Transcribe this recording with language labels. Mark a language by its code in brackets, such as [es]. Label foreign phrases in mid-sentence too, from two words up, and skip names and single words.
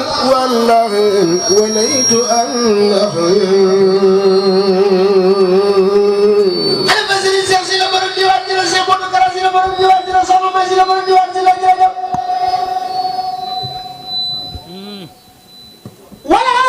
[ar] والله وليت أن أخي. [wo] Xalifa Serigne Cheikh Sy la borom diwaan ji la, Cheikh Modou Kara Sy la borom diwaan ji la, Soxna May Sy la borom diwaan ji la, jërëjëf. [ar] ولا،